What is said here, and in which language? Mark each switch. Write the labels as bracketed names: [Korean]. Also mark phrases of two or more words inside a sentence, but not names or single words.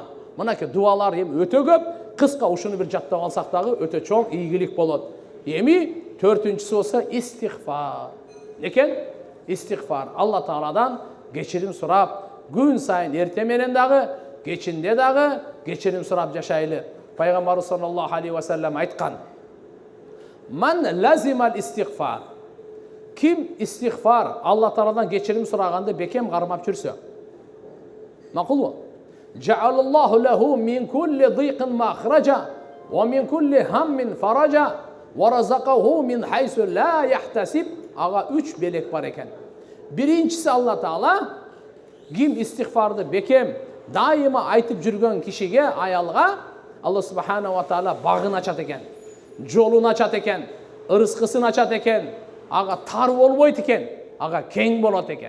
[Kyrgyz] Мынакей дуалар эми өтө көп. Кыска ушуну бир жаттап алсак дагы өтө чоң ийгилик болот. Эми төртүнчүсү болсо истигфар. Экен истигфар. Алла Тааладан кечирим сурап, күн сайын эрте менен дагы, кечинде дагы кечирим сурап жашайлы. Пайгамбарыбыз [Arabic] صلى الله عليه وسلم [Kyrgyz] айткан: [Arabic] "من لزم الاستغفار." [Kyrgyz] Ким истигфар, Алла Тааладан кечирим сураганды бекем кармап жүрсө. [Arabic] Макулбу? جعل الله له من كل ضيق مخرجا ومن كل هم فرجا ورزقه من حيث لا يحتسب. [Kyrgyz] Ага 3 белек бар экен. Биринчиси Алла Таала ким истигфарды бекем дайыма айтып жүргөн кишиге, аялга Алла [Arabic] سبحانه وتعالى [Kyrgyz] багын ачат экен, жолун ачат экен, ырыскысын ачат экен, ага тар болбойт экен, ага кең болот экен.